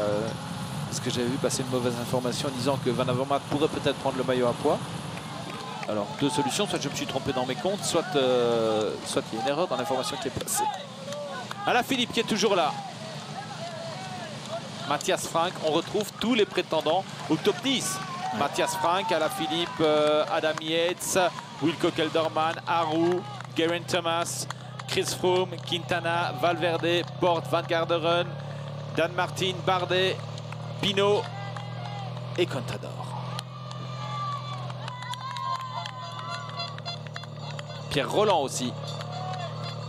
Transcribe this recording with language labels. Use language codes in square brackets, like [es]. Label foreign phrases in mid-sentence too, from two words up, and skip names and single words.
[fr] Parce que j'avais vu passer une mauvaise information en disant que Van Avermaet pourrait peut-être prendre le maillot à poids. Alors, deux solutions. Soit je me suis trompé dans mes comptes, soit il y a une erreur dans l'information qui est passée. Alaphilippe qui est toujours là. Matthias Frank, on retrouve tous les prétendants au top 10. Ouais. Matthias Frank, Alaphilippe, Adam Yates, Wilco Kelderman, Aru, Geraint Thomas, Chris Froome, Quintana, Valverde, Porte, Van Garderen, Dan Martin, Bardet, Pinot et Contador. Pierre Rolland aussi.